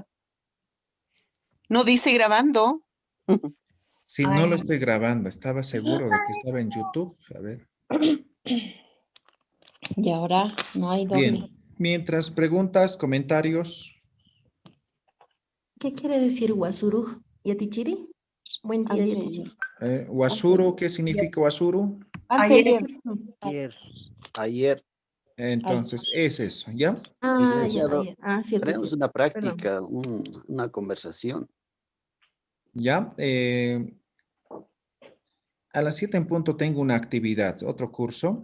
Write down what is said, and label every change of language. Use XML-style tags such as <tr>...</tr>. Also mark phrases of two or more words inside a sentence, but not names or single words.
<es>No dice grabando. Sí, no lo estoy grabando. Estaba seguro de que estaba en YouTube. A ver. Y ahora no hay doble. Bien. Mientras preguntas, comentarios. ¿Qué quiere decir Wasuruj? ¿Yatichiri? Buen día, Yatichiri. Wasuru, ¿qué significa wasuru? Ayer. Entonces, es eso, ¿ya? Licenciado, cierto. tenemos una práctica, una conversación. ¿Ya? A las 7 en punto tengo una actividad, otro curso.</es>